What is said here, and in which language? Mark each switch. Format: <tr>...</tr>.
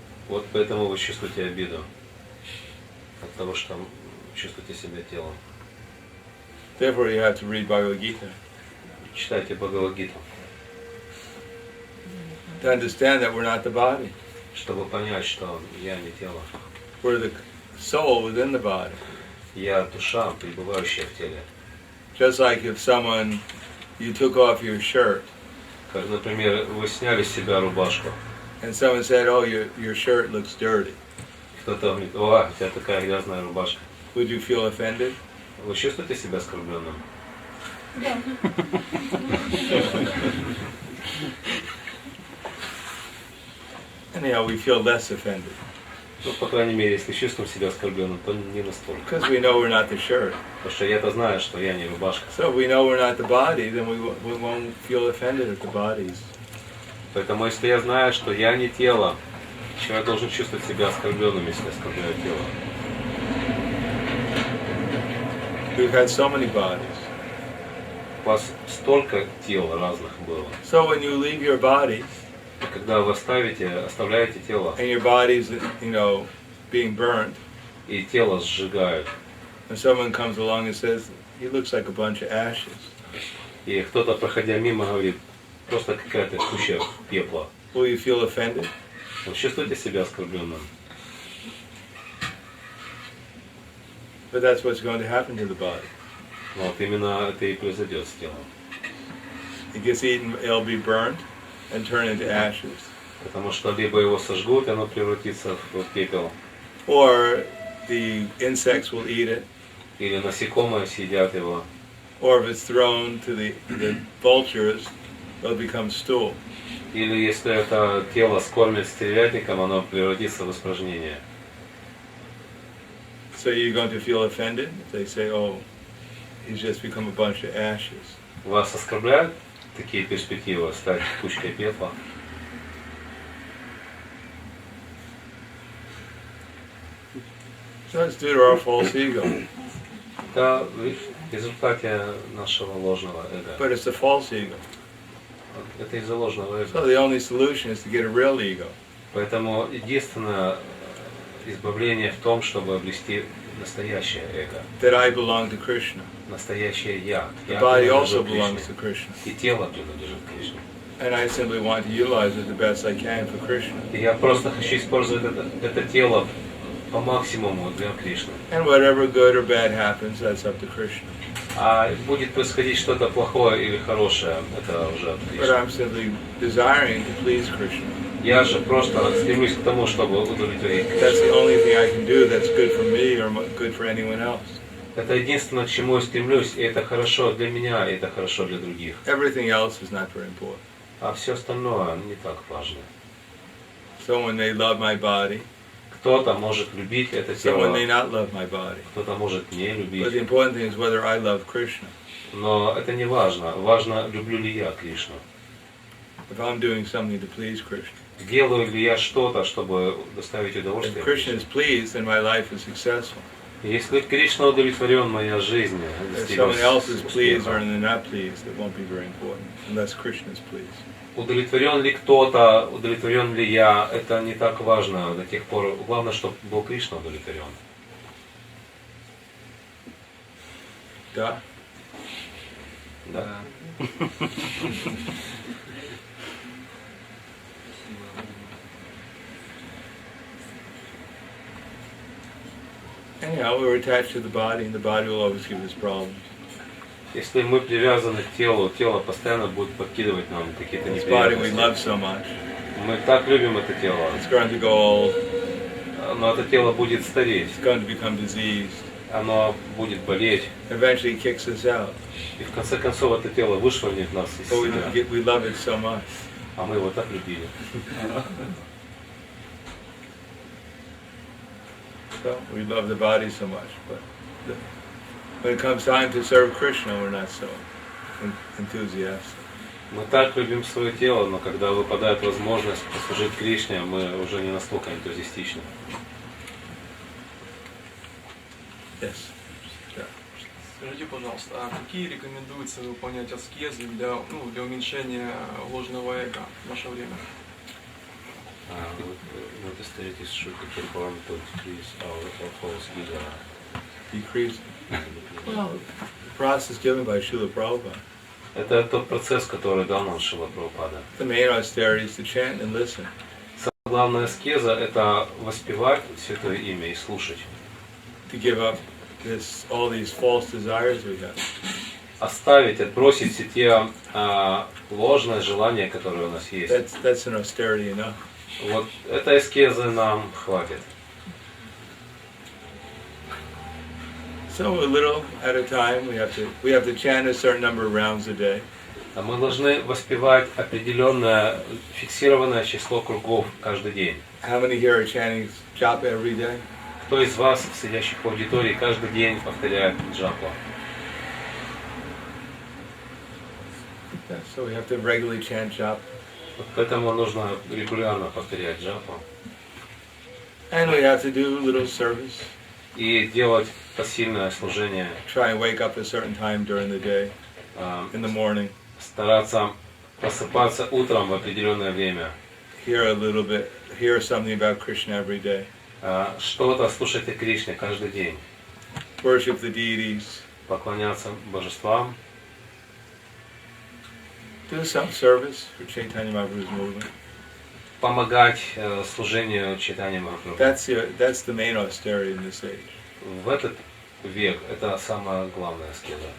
<ru>Вот поэтому вы чувствуете обиду. От того, что чувствуете себя телом.</ru> <en>Therefore, you have to read Bhagavad Gita</en> <ru>Читайте Бхагавад-гиту,</ru> <en>to understand that we're not the body.</en> <ru>чтобы понять, что я не тело.</ru> <en>We're the soul within the body.</en> <ru>Я душа, пребывающая в теле.</ru> <en>Just like if you took off your shirt,</en> <ru>Как, например, вы сняли с себя рубашку,</ru> <en>and someone said, "Oh, your shirt looks dirty."</en> <ru>кто-то говорит: о, у тебя такая грязная рубашка.</ru> <en>Would you feel offended?</en> <ru>Вы чувствуете себя оскорбленным?</ru> <en>Anyhow, we feel less offended</en> <ru>Ну, по крайней мере, если чувствуем себя оскорбленным, то не настолько.</ru> <en>because we know we're not the shirt.</en> <ru>Потому что я-то знаю, что я не рубашка.</ru> <en>So if we know we're not the body, then we won't feel offended at the bodies.</en> <ru>Поэтому, если я знаю, что я не тело, человек должен чувствовать себя оскорбленным, если оскорбляет тело.</ru> <en>We've had so many bodies.</en> <ru>У вас столько тел разных было.</ru> <en>So when you leave your body,</en> <ru>И когда вы оставляете тело,</ru> <en>and your body's, being burnt,</en> <ru>и тело сжигают,</ru> <en>and someone comes along and says, "He looks like a bunch of ashes."</en> <ru>и кто-то, проходя мимо, говорит: просто какая-то куча пепла.</ru> <en>Will you feel offended?</en> <ru>Вы чувствуете себя оскорбленным?</ru> <en>But that's what's going to happen to the body.</en> <ru>Вот именно это и произойдет с телом.</ru> <en>It gets eaten, it'll be burnt and turn into ashes.</en> <ru>Потому что либо его сожгут, и оно превратится в пепел,</ru> <en>Or the insects will eat it</en> <ru>Или насекомые съедят его.</ru> <en>Or if it's thrown to the vultures, it'll become stool.</en> <ru>Или если это тело скормят стервятником, оно превратится в испражнение.</ru> <en>So you're going to feel offended if they say, oh, he's just become a bunch of ashes.</en> <ru>Вас оскорбляют такие перспективы стать кучкой пепла?</ru> <en>So it's due to our false ego.</en> <ru>Это в результате нашего ложного эго.</ru> <en>But it's a false ego.</en> <ru>Это из-за ложного эго.</ru> <en>So the only solution is to get a real ego.</en> <ru>Поэтому единственное избавление в том, чтобы обрести настоящее эго.</ru> <en>That I belong to Krishna.</en> <ru>Настоящее я.</ru> <en>The body also belongs to Krishna.</en> <ru>И тело принадлежит Кришне.</ru> <en>And I simply want to utilize it the best I can for Krishna.</en> <ru>И я просто хочу использовать это тело по максимуму для Кришны.</ru> <en>And whatever good or bad happens, that's up to Krishna.</en> <ru>А будет происходить что-то плохое или хорошее, это уже от</ru> <en>But</en> <ru>Кришны.</ru> <en>I'm simply desiring to please Krishna.</en> <ru>Я же просто стремлюсь к тому, чтобы удовлетворить</ru> <en>That's the</en> <ru>Кришну.</ru> <en>only thing I can do that's good for me or good for anyone else.</en> <ru>Это единственное, к чему я стремлюсь, и это хорошо для меня, и это хорошо для других.</ru> <en>Everything else is not very important.</en> <ru>А все остальное не так важно.</ru> <en>Someone may love my body,</en> <ru>Кто-то может любить это</ru> <en>someone may</en> <ru>тело,</ru> <en>not love my body.</en> <ru>кто-то может не</ru> <en>But the</en> <ru>любить.</ru> <en>important thing is whether I love Krishna.</en> <ru>Но это не важно. Важно, люблю ли я Кришну.</ru> <en>If I'm doing something to please Krishna.</en> <ru>Делаю ли я что-то, чтобы доставить</ru> <en>If</en> <ru>удовольствие</ru> <en>Krishna is</en> <ru>Кришне?</ru> <en>pleased, then my life is successful.</en> <ru>Если Кришна удовлетворен, моя жизнь</ru> <en>If someone else is</en> <ru>достигнет</ru> <en>pleased or</en> <ru>успеха.</ru> <en>they're not pleased, it won't be very important unless Krishna is pleased.</en> <ru>Удовлетворен ли кто-то, удовлетворен ли я, это не так важно до тех пор. Главное, чтобы был Кришна удовлетворен. Да? Да?</ru> <en>Anyhow, we're attached to the body, and the body will always give us problems.</en> <ru>Если мы привязаны к телу, тело постоянно будет подкидывать нам какие-то</ru> <en>This body we</en> <ru>неприятности.</ru> <en>love so much.</en> <ru>Мы так любим это тело,</ru> <en>It's going to go old.</en> <ru>но это тело будет стареть,</ru> <en>It's going to become diseased.</en> <ru>оно будет болеть,</ru> <en>Eventually, it kicks us out.</en> <ru>и в конце концов это тело вышвырнет нас из</ru> <en>But</en> <ru>себя,</ru> <en>we love it so much.</en> <ru>а мы его так любили.</ru> <en>So we love the body so much, but when it comes time to serve Krishna, we're not so enthusiastic.</en> <ru>Мы так любим свое тело, но когда выпадает возможность послужить Кришне, мы уже не настолько энтузиастичны.</ru> <en>Yes. Yeah.</en> <ru>Скажите, пожалуйста, а какие рекомендуется выполнять аскезы для уменьшения ложного эго в наше время? Вот старайтесь, что</ru> <en>perform to decrease our false ego. Decrease. Well, the process given by Srila Prabhupada.</en> <ru>Это тот процесс, который дал нам Шрила Прабхупада.</ru> <en>The main austerity is to chant and listen.</en> <ru>Самая главная аскеза – это воспевать Святое Имя и слушать.</ru> <en>To give up all these false desires we have.</en> <ru>Оставить, отбросить все те ложные желания, которые у нас есть.</ru> <en>That's an austerity enough.</en> <ru>Вот этой аскезы нам хватит.</ru> <en>So a little at a time, we have to chant a certain number of rounds a day.</en> <ru>А мы должны воспевать определенное фиксированное число кругов каждый день.</ru> <en>How many here are chanting japa every day?</en> <ru>Кто из вас, сидящих в аудитории, каждый день повторяет джапу?</ru> <en>Yeah, so we have to regularly chant japa.</en> <ru>Вот поэтому нужно регулярно повторять джапу</ru> <en>And we have to do a little service.</en> <ru>и делать посильное служение,</ru> <en>Try and wake up a certain time during the day, in the morning.</en> <ru>стараться просыпаться утром в определенное время,</ru> <en>Hear something about Krishna every day.</en> <ru>что-то слушать о Кришне каждый день,</ru> <en>Worship the deities.</en> <ru>поклоняться божествам,</ru> <en>Do some service for Chaitanya Mahaprabhu's movement.</en> <ru>помогать служению Чайтаньи Махапрабху.</ru> <en>That's the main austerity in this age.</en> <ru>В этот век это самая главная аскеза.</ru>